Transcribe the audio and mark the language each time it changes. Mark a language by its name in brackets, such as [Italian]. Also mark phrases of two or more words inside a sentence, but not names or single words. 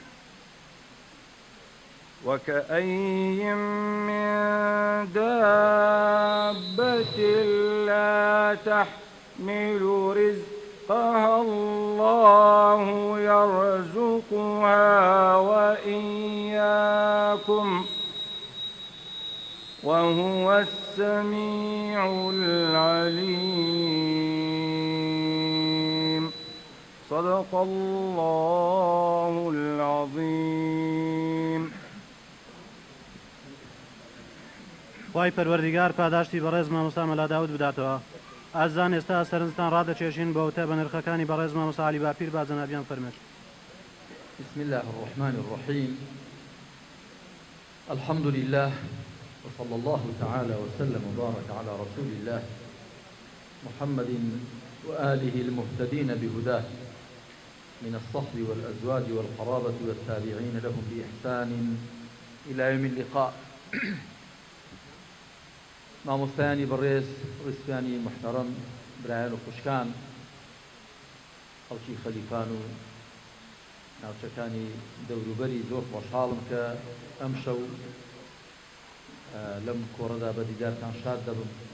[Arabic] وكأين من دابة لا تحمل رزقها الله يرزقها وإياكم وهو السميع العليم. صدق الله العظيم. [Central Kurdish] خوای پەروەردیگار پاداشتی بەڕێز مامۆستا مەلا داود بداتەوە. ئازان ئێستا سەرنجتان ڕادەکێشین بەوتە بە نرخەکانی بەڕێز مامۆستا عەلی باپیر با جەنابیان فەرمێت. [Arabic] بسم الله الرحمن الرحيم. الحمد لله وصلى الله تعالى وسلم وبارك على رسول الله محمد وآله المهتدين بهداه من الصحب والأزواج والقرابة والتابعين لهم بإحسان إلى يوم اللقاء. [Central Kurdish] مامۆستایانی بەڕێز ڕیسپیانی محتەرەم برایان و خوشکان خەڵکی خەلیفان و ناوچەکانی دەوروبەری زۆر خۆشحاڵم کە ئەم شەو لەم کۆڕەدا بە دیدارتان شاد دەبم.